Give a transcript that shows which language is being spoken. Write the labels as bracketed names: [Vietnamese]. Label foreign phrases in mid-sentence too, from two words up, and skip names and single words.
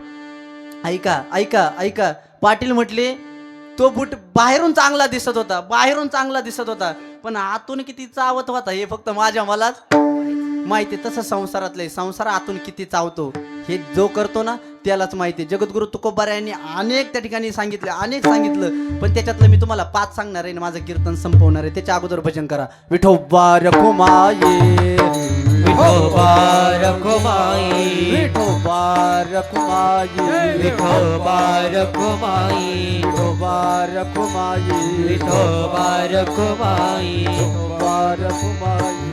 [Marathi] ऐका ऐका ऐका, पाटील म्हटले तो बूट बाहेरून चांगला दिसत होता, बाहेरून चांगला दिसत होता, पण आतून किती चावत होता हे फक्त मलाच माहिती. तसं संसारातलं, संसार आतून किती चावतो हे जो करतो ना त्यालाच माहिती. जगद्गुरु तुकोबा यांनी अनेक त्या ठिकाणी सांगितलं, अनेक सांगितलं, पण त्याच्यातलं मी तुम्हाला 5 सांगणार आहे. माझं कीर्तन संपवणार आहे. त्याच्या अगोदर भजन करा. विठोबा रखुमाये, विठोबा रखुमाई, विठोबा रखुमाये, विठोबा रखुमाई, विठोबा रखुमाये, विठोबा रखुमाई, विठोबा रखुमाये,